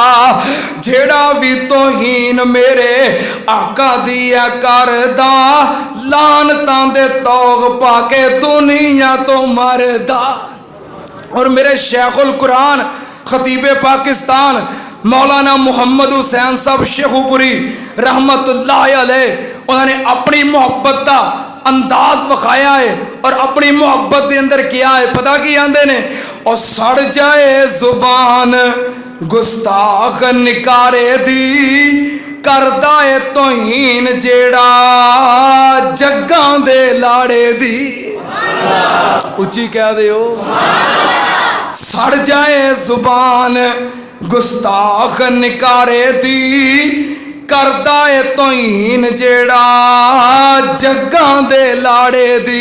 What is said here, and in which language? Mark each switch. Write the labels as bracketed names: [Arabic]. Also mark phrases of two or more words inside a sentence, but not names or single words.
[Punjabi] جیہڑا وی توہین میرے آقا دی ہے کردا، لعنتاں دے طوق پا کے دنیا توں مردا. [Urdu] اور میرے شیخ القرآن خطیبِ پاکستان مولانا محمد حسین صاحب شیخوپوری [Arabic] رحمۃ اللہ علیہ, [Urdu] انہوں نے اپنی محبت کا انداز بکھایا ہے اور اپنی محبت کے اندر کیا ہے. [Punjabi] پتہ کی آندے نے، اور سڑ جائے زبان گستاخ نکارے دی، کردا ہے توہین جیہڑا جگاں دے لاڑے دی. اچی کہندے ہو. سڑ جائے زبان گستاخ نکارے دی، کردا ہے توہین جیہڑا جگاں دے لاڑے دی.